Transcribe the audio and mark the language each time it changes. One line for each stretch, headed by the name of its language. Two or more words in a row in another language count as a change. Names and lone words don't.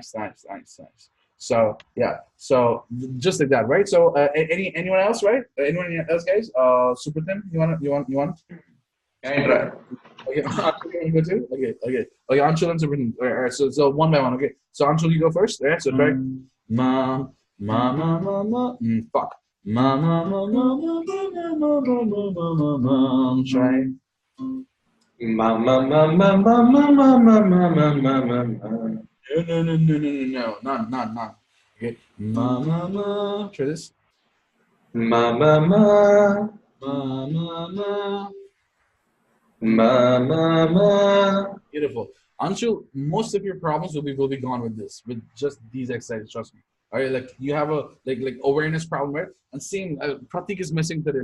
English: So yeah, so just like that, right? So anyone else, right? Anyone else, guys? Super Tim, you want? I try. Okay, Anshul, you go too. Okay. Anshul and Super Tim. All right. So one by one. Okay. So Anshul, you go first. All right. So try. Ma ma ma ma ma. Fuck. Ma ma ma ma ma ma ma ma ma ma ma. Try. Ma ma ma ma ma ma ma ma ma ma ma ma ma. No. Not. Okay. Ma ma ma. Try this. Ma ma ma Ma ma ma. ma ma ma. Beautiful. Anshul, most of your problems will be gone with just these exercises. Trust me. All right, like you have a like awareness problem, right? And seeing Pratik is missing today.